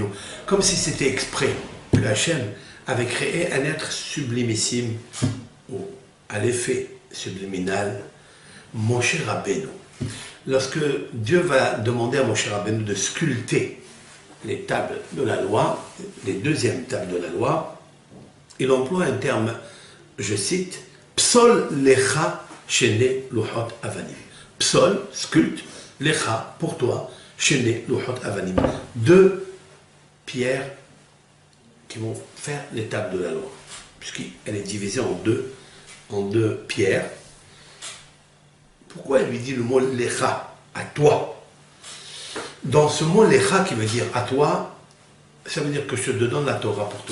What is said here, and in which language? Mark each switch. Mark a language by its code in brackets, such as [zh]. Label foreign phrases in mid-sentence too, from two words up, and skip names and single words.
[fr] Comme si c'était exprès que Hachem avait créé un être sublimissime, ou à l'effet subliminal, Moshe Rabbeinu. Lorsque Dieu va demander à Moshe Rabbeinu de sculpter les tables de la loi, les deuxièmes tables de la loi, il emploie un terme, je cite, [he] פסל לך שני לוחות אבנים. Psol, sculpte, lecha, [fr] pour toi, [he] שני לוחות אבנים. [fr] Deux pierres qui vont faire les tables de la loi, puisqu'elle est divisée en deux pierres. Pourquoi il lui dit le mot lecha, à toi? Dans ce mot lecha qui veut dire à toi, ça veut dire que je te donne la Torah pour toi.